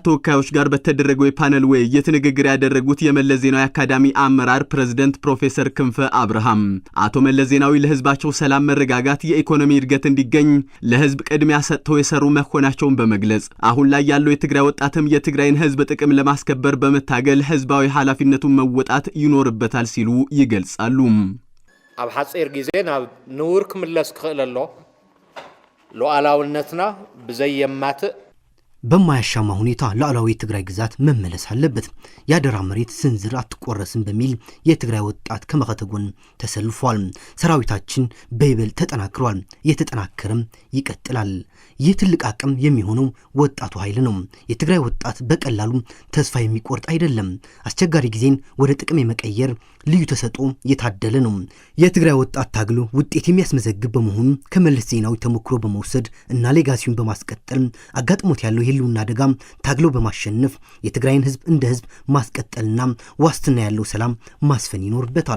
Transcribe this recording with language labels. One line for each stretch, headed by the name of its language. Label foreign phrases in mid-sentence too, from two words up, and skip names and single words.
Amharic: ተወካዮች ጋር በተደረገው የፓነል ውይይት ንግግር ያደረጉት የመለስ ዜናዊ አካዳሚ አመራር ፕሬዝዳንት ፕሮፌሰር ክንፈ አብርሃም አቶ መለስ ዜናዊ ለህዝባቸው ሰላም፣ መረጋጋት፣ የኢኮኖሚ እድገት እንዲገኝ ለህዝብ ቅድሚያ ሰጥተው የሰሩ መሆናቸውን በመግለጽ አሁን ላይ ያለው የትግራይ ወጣትም የትግራይን ህዝብ ጥቅም ለማስከበር በመታገል ህዝባዊ ኃላፊነቱን መወጣት ይኖርበታል ሲሉ ይገልጻሉ።
Tigrinya: ኣብ ሓጺር ግዜ ናብ ንውር ክምለስ ክኽእል ኣሎ ሉዓላውነትና ብዘየማትእ
Amharic: በማያሻማ ሁኔታ ሉዓላዊ ትግራይ ግዛት መመለስ አለበት። ያደራ መሬት ስንዝር አትቆረስም በሚል የትግራይ ወጣት ከመኸተጎን ተሰልፏል። ሰራዊታችን በይበል ተጠናክሯል፣ የተጠናከረም ይቀጥላል። ይህ ትልቅ አቅም የሚሆነው ወጣቱ ኃይል ነው። የትግራይ ወጣት በቀላሉ ተስፋ የሚቆርጥ አይደለም። አስቸጋሪ ጊዜን ወደ ጥቅም የመቀየር ልዩ ተሰጥኦ የታደለ ነው። የትግራይ ወጣት ታግሎ ውጤት የሚያስመዘግብ በመሆኑ ከመለስ ዜናዊ ተሞክሮ በመውሰድ እና ሌጋሲውን በማስቀጠል አጋጥሞት ያለው የህልውና አደጋ ታግሎ በማሸነፍ የትግራይን ህዝብ እንደ ህዝብ ማስቀጠልና ዋስትና ያለው ሰላም ማስፈን ይኖርበታል።